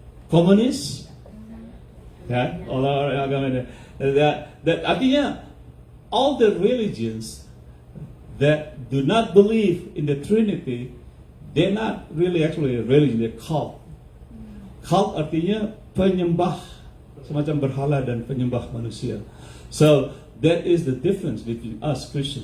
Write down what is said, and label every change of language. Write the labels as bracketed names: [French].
[Indonesian] Communist. Ya, orang agama ini. Artinya [English] all the religions that do not believe in the Trinity, they're not really actually a religion, they're cult. [Indonesian] Cult artinya penyembah, semacam berhala dan penyembah manusia. [English] So that is the difference between us Christians.